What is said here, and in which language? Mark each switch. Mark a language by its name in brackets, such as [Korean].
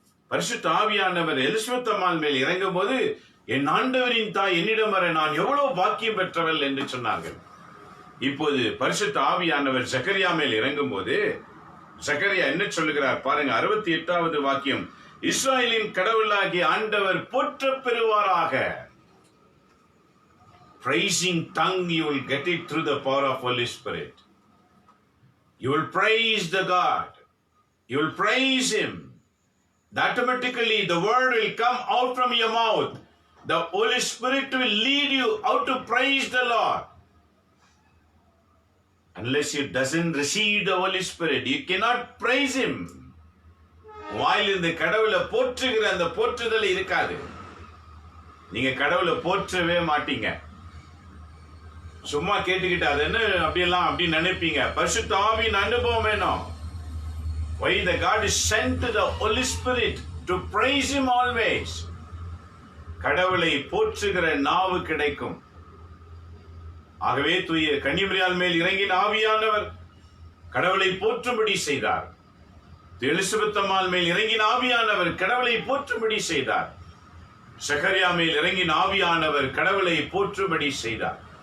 [Tamil] பரிசுத்த ஆவியானவர் எலிசபெத் அம்மாள் மேல் இறங்கும் போது என் ஆண்டவரின் தாய் என்னிடம் வர நான் எவ்வளவு பாக்கியம் பெற்றவள் என்று சொன்னார்கள். இப்போது பரிசுத்த ஆவியானவர் சக்கரியா மேல் இறங்கும் போது சக்கரியா என்ன சொல்லுகிறார் பாருங்க, 68வது வாக்கியம். இஸ்ராயலின் கடவுளாகிய ஆண்டவர் போற்ற பெறுவாராக. [English] Praising tongue, you will get it through the power of Holy Spirit. You will praise the God. You will praise Him. Automatically the word will come out from your mouth. The Holy Spirit will lead you how to praise the Lord. Unless you doesn't receive the Holy Spirit, you cannot praise Him. [Tamil] வாயிலிருந்து கடவுளை போற்றுகிற அந்த போற்றுதல் இருக்காது. நீங்க கடவுளை போற்றவே மாட்டீங்க. சும்மா கேட்டுக்கிட்டு அது என்ன அப்படியெல்லாம் அப்படி நினைப்பீங்க. பரிசுத்த ஆவியின் அனுபவம் வேணும். [English] Why the God is sent to the Holy Spirit to praise Him always. [Tamil] கடவுளை போற்றுகிற நாவு கிடைக்கும். ஆகவே தூய கன்னிமரியாள் மேல் இறங்கின ஆவியானவர் கடவுளை போற்றும்படி செய்தார். எலிசபெத் அம்மாள் மேல் இறங்கின ஆவியானவர் கடவுளை போற்றும்படி செய்தார். சக்கரியா மேல் இறங்கின ஆவியானவர் கடவுளை போற்றும்படி செய்தார்.